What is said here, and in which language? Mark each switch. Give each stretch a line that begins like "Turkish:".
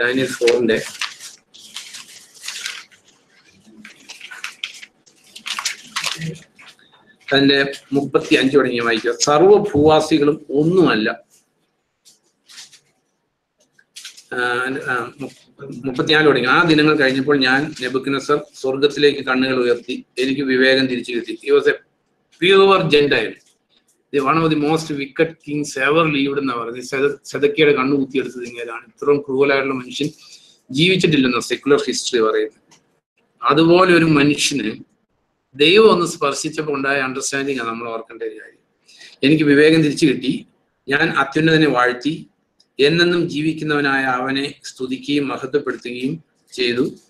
Malayalam: Daniel 4 അതിന്റെ 35 തുടങ്ങി വായിക്കുക. സർവഭൂവാസികളും ഒന്നുമല്ല. 34 തുടങ്ങി. ആ ദിനങ്ങൾ കഴിഞ്ഞപ്പോൾ ഞാൻ നെബൂഖദ്നേസർ സ്വർഗത്തിലേക്ക് കണ്ണുകൾ ഉയർത്തി, എനിക്ക് വിവേകം തിരിച്ചു കിട്ടി.
English: He was a pure Gentile. One of the most wicked kings ever lived
Malayalam: എന്നാ പറയുന്നത്. സെദക്കിയുടെ കണ്ണു കുത്തിയെടുത്തത് ഇങ്ങനെയാണ്. ഇത്രയും ക്രൂവലായിട്ടുള്ള മനുഷ്യൻ ജീവിച്ചിട്ടില്ലെന്ന സെക്കുലർ ഹിസ്റ്ററി പറയുന്നത്. അതുപോലെ ഒരു മനുഷ്യന് ദൈവം ഒന്ന് സ്പർശിച്ചപ്പോൾ ഉണ്ടായ അണ്ടർസ്റ്റാൻഡിങ് ആണ് നമ്മൾ ഓർക്കേണ്ട ഒരു കാര്യം. എനിക്ക് വിവേകം തിരിച്ചു കിട്ടി, ഞാൻ അത്യുന്നതനെ വാഴ്ത്തി, എന്നെന്നും ജീവിക്കുന്നവനായ അവനെ സ്തുതിക്കുകയും മഹത്വപ്പെടുത്തുകയും ചെയ്തു.